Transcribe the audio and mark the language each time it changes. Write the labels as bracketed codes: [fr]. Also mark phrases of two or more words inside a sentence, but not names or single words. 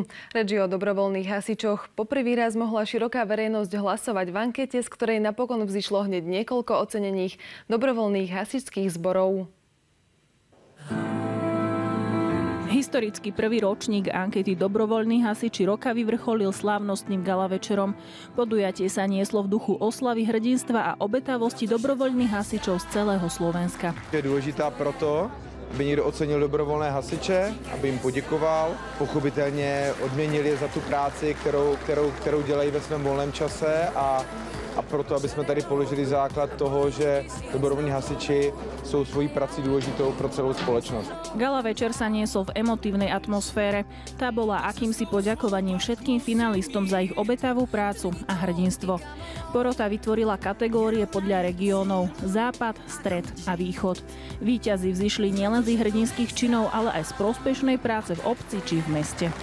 [sk] Reč je o dobrovoľných hasičoch. Poprvý raz mohla široká verejnosť hlasovať v ankete, z ktorej napokon vzišlo hneď niekoľko ocenených dobrovoľných hasičských zborov. Historický prvý ročník ankety Dobrovoľní hasiči roka vyvrcholil slávnostným gala večerom. Podujatie sa nieslo v duchu oslavy hrdinstva a obetavosti dobrovoľných hasičov z celého Slovenska. [cs] Je důležitá proto, aby někdo ocenil dobrovolné hasiče, aby jim poděkoval, pochopitelně odměnil je za tu práci, kterou dělají ve svém volném čase a proto, aby jsme tady položili základ toho, že dobrovolní hasiči jsou svojí prací důležitou pro celou společnost. [sk] Gala večer sa niesol v emotívnej atmosfére. Tá bola akýmsi poďakovaním všetkým finalistom za ich obetavú prácu a hrdinstvo. Porota vytvorila kategórie podľa regiónov Západ, Stred a Východ. Víťazi vzišli nielen z ich hrdinských činov, ale aj z prospešnej práce v obci či v meste.